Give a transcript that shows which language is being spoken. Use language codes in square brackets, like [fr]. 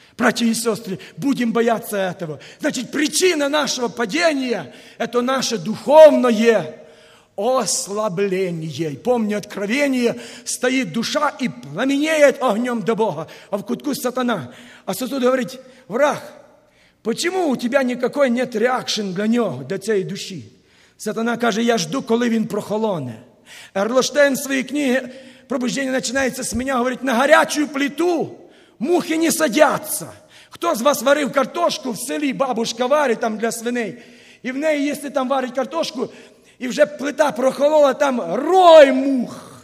[ru] Братья и сестры, будем бояться этого. Значит, причина нашего падения – это наше духовное ослабление. Помни, откровение, стоит душа и пламенеет огнем до Бога, [uk] а в кутку [ru] сатана. А сатана говорит, враг, почему у тебя никакой нет реакшн для него, для этой души? [uk] Сатана каже, я жду, коли він прохолоне. [ru] Ерлштейн в своей книге «Пробуждение начинается с меня», говорит, на горячую плиту – мухи не садятся. Кто из вас варил картошку в селе, бабушка варит там для свиней. И в ней, если там варить картошку, и уже плита прохолола, там рой мух.